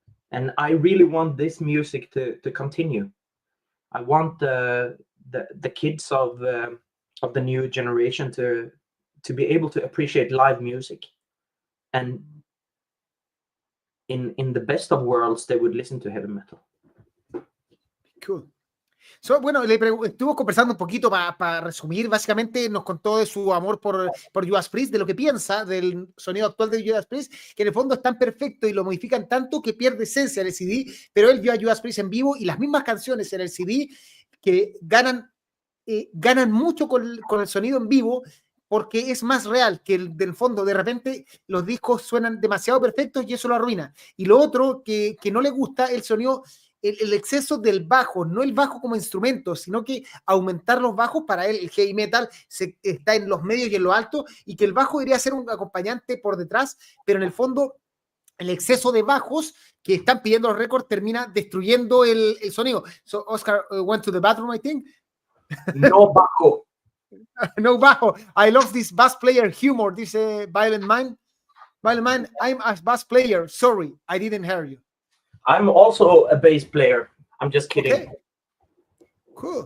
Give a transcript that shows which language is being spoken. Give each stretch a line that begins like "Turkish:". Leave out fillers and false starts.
English: And I really want this music to continue. I want the kids of the new generation to be able to appreciate live music, and in the best of worlds, they would listen to heavy metal. Cool.
Spanish: So, bueno, estuvo conversando un poquito para resumir. Básicamente nos contó de su amor por Judas Priest, de lo que piensa del sonido actual de Judas Priest, que en el fondo es tan perfecto y lo modifican tanto que pierde esencia en el CD, pero él vio a Judas Priest en vivo y las mismas canciones en el CD que ganan mucho con el sonido en vivo, porque es más real que del fondo. De repente los discos suenan demasiado perfectos y eso lo arruina. Y lo otro que no le gusta, el sonido, el exceso del bajo, no el bajo como instrumento, sino que aumentar los bajos. Para él el heavy metal está en los medios y en lo alto, y que el bajo debería ser un acompañante por detrás, pero en el fondo el exceso de bajos que están pidiendo los récords termina destruyendo el sonido.
English: So Oscar went to the bathroom, I think.
Spanish: No bajo. No bajo.
English: I love this bass player humor. This Violent Mind. Violent Mind, I'm a bass player. Sorry, I didn't hear you. I'm also a bass player. I'm just kidding. Okay. Cool.